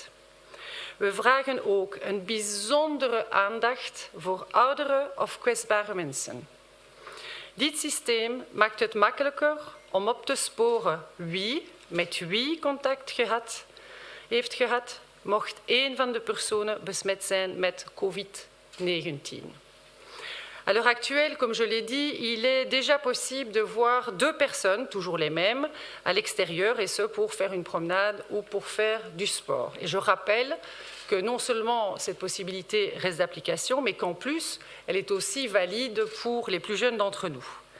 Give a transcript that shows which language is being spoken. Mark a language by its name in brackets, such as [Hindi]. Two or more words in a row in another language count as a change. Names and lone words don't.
[Dutch] We vragen ook een bijzondere aandacht voor oudere of kwetsbare mensen. Dit systeem maakt het makkelijker om op te sporen wie met wie contact heeft gehad, mocht een van de personen besmet zijn met COVID-19. [French] À l'heure actuelle, comme je l'ai dit, il est déjà possible de voir 2 personnes, toujours les mêmes, à l'extérieur, et ce pour faire une promenade ou pour faire du sport. Et je rappelle que non seulement cette possibilité reste d'application, mais qu'en plus, elle est aussi valide pour les plus jeunes d'entre nous.